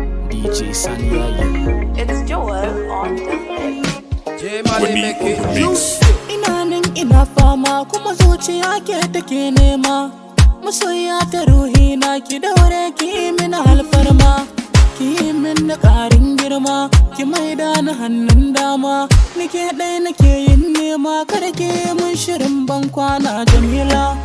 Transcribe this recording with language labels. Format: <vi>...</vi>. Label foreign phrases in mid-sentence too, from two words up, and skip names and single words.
<en>D J Sani Yayi. It's Joel on the mix. J Mali Winnie make on it the mix. juicy.</en> <ha>Ina nan ina fama kuma zuciya ke take nema. Masoyiya ta ruhi na ki daure ki yi mini alfarma. Ki yi mini ƙarin girma, ki maida ni hannun dama. Ni ke ɗai nake yin nema, kada ki yi min shirin ban kwana Jamila.</ha>